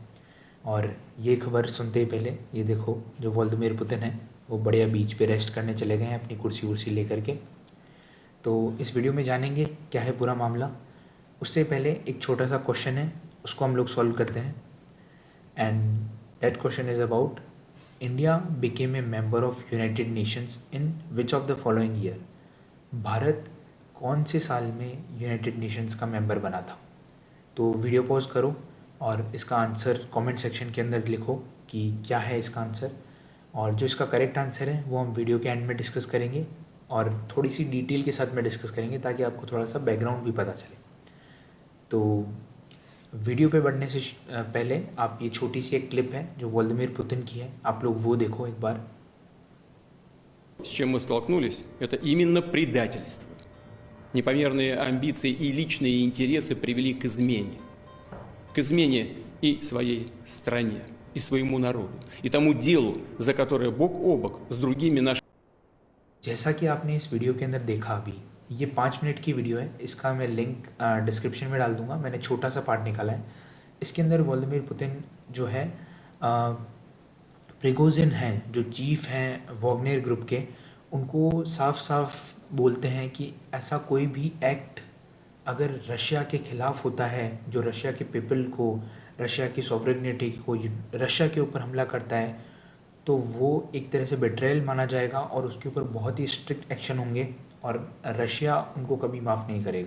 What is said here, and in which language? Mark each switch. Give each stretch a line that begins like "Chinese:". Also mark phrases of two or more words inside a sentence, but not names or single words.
Hindi: और ये खबर सुनते ही पहले ये देखो, जो व्लादिमीर पुतिन है वो बढ़िया बीच पे रेस्ट करने चले गए हैं अपनी कुर्सी वुर्सी लेकर के। तो इस वीडियो में जानेंगे क्या है पूरा मामला। उससे पहले एक छोटा सा क्वेश्चन है, उसको हम लोग सॉल्व करते हैं।
English: And that question is about India became a member of United Nations in which of the following year.
Hindi: भारत कौन से साल में यूनाइटेड नेशंस का मेंबर बना था। तो वीडियो पॉज करो और इसका आंसर
English: comment section
Hindi: के अंदर लिखो कि क्या है इसका आंसर। और जो इसका
English: correct answer
Hindi: है वो हम वीडियो के एंड में डिस्कस करेंगे और थोड़ी सी डिटेल के साथ में डिस्कस करेंगे ताकि आपको थोड़ा सा बैकग्राउंड भी पता चले। तो वीडियो पे बढ़ने से पहले आप ये छोटी सी एक क्लिप है जो व्लादिमीर पुतिन की है, आप लोग वो देखो एक बार।
Russian: С чем мы столкнулись, это именно предательство. Непомерные амбиции и личные интересы привели к измене. К измене и своей стране, и своему народу, и тому делу, за которое бок о бок с другими нашими...
Hindi: जैसा कि आपने इस वीडियो के अंदर देखा अभी, ये 5 मिनट की वीडियो है, इसका मैं
English: link description
Hindi: में डाल दूंगा। मैंने छोटा सा पार्ट निकाला है। इसके अंदर व्लादिमीर पुतिन जो है, प्रिगोजिन हैं जो चीफ हैं वॉग्नेर ग्रुप के, उनको साफ साफ बोलते हैं कि ऐसा कोई भी एक्ट अगर रशिया के ख़िलाफ़ होता है, जो रशिया के पीपल को, रशिया की सॉवरेनिटी को, रशिया के ऊपर हमला करता है, तो वो एक तरह से बेट्रेयल माना जाएगा और उसके ऊपर बहुत ही
English: strict action
Hindi: होंगे और रशिया उनको कभी माफ़ नहीं करेगा।